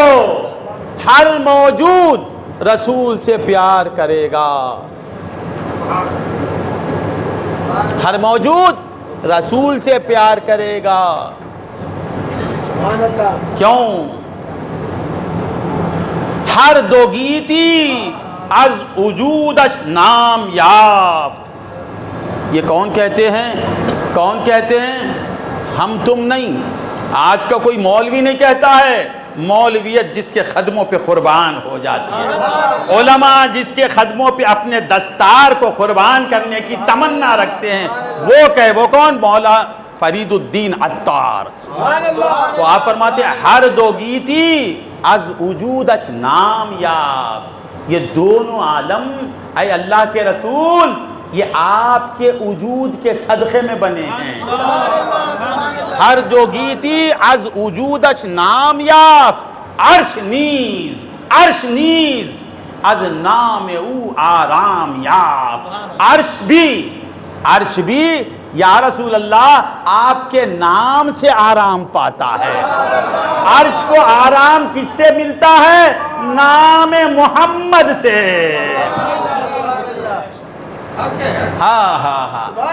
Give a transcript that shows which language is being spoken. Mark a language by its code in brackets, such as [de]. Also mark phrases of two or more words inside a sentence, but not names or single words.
[ur] ہر موجود رسول سے پیار کرے گا. ہر موجود رسول سے پیار کرے گا. [ar] سبحان اللہ. [ur] کیوں؟ [fa] ہر دو گیتی از وجودش نام یافت. [ur] یہ کون کہتے ہیں؟ کون کہتے ہیں؟ ہم تم نہیں. آج کا کوئی مولوی نہیں کہتا ہے. مولویت جس کے خدموں پہ قربان ہو جاتی ہے, علماء جس کے خدموں پہ اپنے دستار کو قربان کرنے کی تمنا رکھتے ہیں, وہ کون؟ مولا فرید الدین عطار. تو آپ فرماتے ہیں [fa] ہر دو گیتی از وجودش نام یافت. [ur] یہ دونوں عالم اے اللہ کے رسول یہ آپ کے وجود کے صدقے میں بنے ہیں. [fa] ہر دو گیتی از وجودش نام یافت. عرش نیز از نام او آرام یافت. [ur] عرش بھی [ar] یا رسول اللہ [ur] آپ کے نام سے آرام پاتا ہے. عرش کو آرام کس سے ملتا ہے؟ نام محمد سے. ہاں.